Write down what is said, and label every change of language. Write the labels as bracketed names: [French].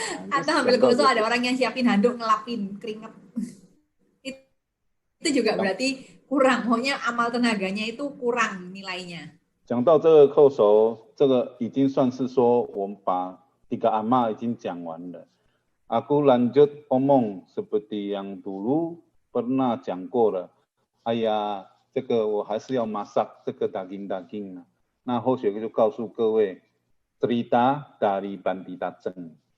[Indonesian] Atau sambil goso ada orang yang siapin handuk ngelapin keringat. Itu juga berarti kurang. Pokoknya amal tenaganya itu kurang nilainya. [Chinese] 讲到这个叩首，这个已经算是说我们把tiga amal已经讲完了。 [Indonesian] Aku lanjut omong seperti yang dulu pernah [Chinese] 讲过了。哎呀，这个我还是要masak这个daging-daging 呢。那后学就告诉各位。 [Indonesian] cerita dari Pandita Cheng.